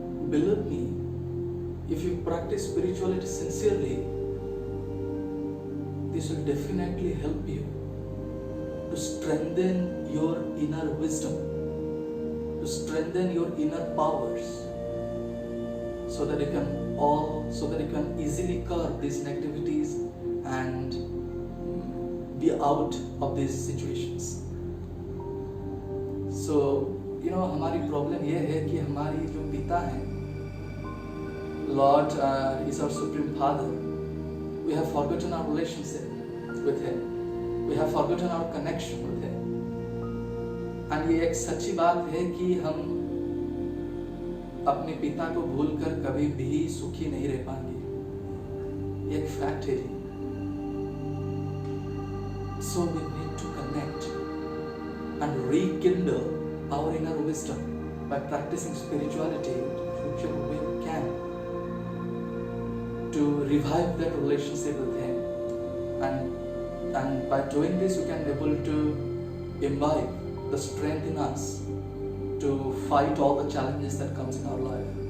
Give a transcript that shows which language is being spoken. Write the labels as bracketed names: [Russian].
[English] Believe me, if you practice spirituality sincerely, this will definitely help you to strengthen your inner wisdom, to strengthen your inner powers, so that you can easily curb these negativities and be out of these situations. [Hindi] So हमारी problem ये है कि हमारी जो पिता हैं, [English] Lord is our supreme father. We have forgotten our relationship with him. We have forgotten our connection with him. [Hindi] And ये एक सच्ची बात है कि हम अपने पिता को भूलकर कभी भी सुखी नहीं रह पाएंगे. ये एक फैक्ट है जी. [English] So we need to connect and rekindle our inner wisdom by practicing spirituality, which we can, to revive that relationship with him, and by doing this we can be able to imbibe the strength in us to fight all the challenges that comes in our life.